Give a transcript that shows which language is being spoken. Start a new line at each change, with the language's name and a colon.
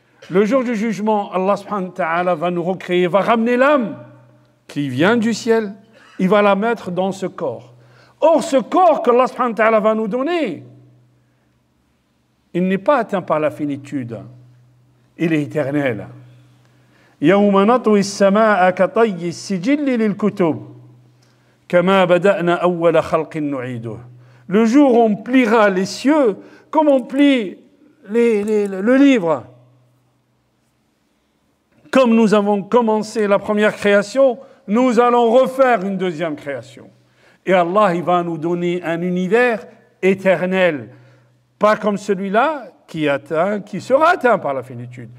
French: Le jour du jugement, Allah subhanahu wa ta'ala va nous recréer, va ramener l'âme qui vient du ciel, il va la mettre dans ce corps. Or, ce corps qu'Allah subhanahu wa ta'ala va nous donner, il n'est pas atteint par la finitude. Il est éternel.
Arabic: يوم نطوي السماء كطي السجل للكتب كما بدأنا أول خلق نعيده.
French: Le jour où on pliera les cieux comme on plie le livre. Comme nous avons commencé la première création, nous allons refaire une deuxième création. Et Allah, il va nous donner un univers éternel, pas comme celui-là qui sera atteint par la finitude.